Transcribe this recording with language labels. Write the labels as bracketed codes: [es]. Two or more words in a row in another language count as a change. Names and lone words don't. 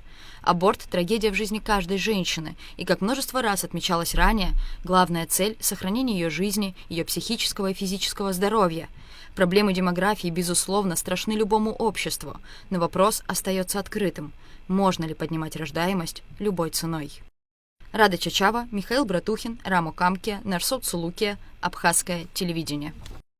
[ru] Аборт – трагедия в жизни каждой женщины, и, как множество раз отмечалось ранее, главная цель – сохранение ее жизни, ее психического и физического здоровья. Проблемы демографии, безусловно, страшны любому обществу, но вопрос остается открытым. Можно ли поднимать рождаемость любой ценой? Рада Чачава, Михаил Братухин, Рамо Камке, Нарсот Сулукия, Абхазское телевидение.